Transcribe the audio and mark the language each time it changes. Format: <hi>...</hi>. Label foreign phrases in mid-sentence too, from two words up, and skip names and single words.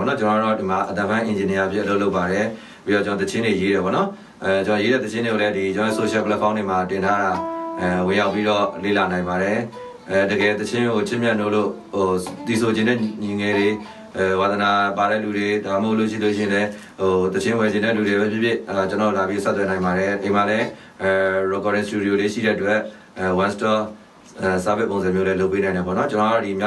<my>ပေါ့နော်ကျွန်တော်တို့ဒီမှာအတန်ပန်း engineer ဖြစ်အလုပ်လုပ်ပါတယ်ပြီးတော့ကျွန်တော်သချင်းတွေရေးတယ်ပေါ့နော်ကျွန်တော်ရေးတဲ့သချင်းတွေကိုလည်းဒီကျွန်တော် social platform တွေမှာတင်ထားတာဝင်ရောက်ပြီးတော့လေ့ လာနိုင်ပါတယ်တကယ်သချင်းကိုချစ်မြတ်လို့တီဆိုခြင်းတဲ့ညီငယ်တွေဝါသနာပါတဲ့လူတွေဒါမှမဟုတ်လို့ရှိ ရင်လည်းသချင်းဝယ်ခြင်းတဲ့လူတွေပဲဖြစ်ဖြစ်ကျွန်တော်လာပြီးဆက်သွယ်နိုင်ပါတယ်ဒီမှာလည်း</my> <en>recording studio</en> <my>လေးရှိတဲ့အတွက်</my> <en>one store service</en> <my>ပုံစံမျိုးလေးလုပ်ပေးနိုင်တယ်ပေါ့နော်ကျွန်တော်ကဒီမြောက်</my>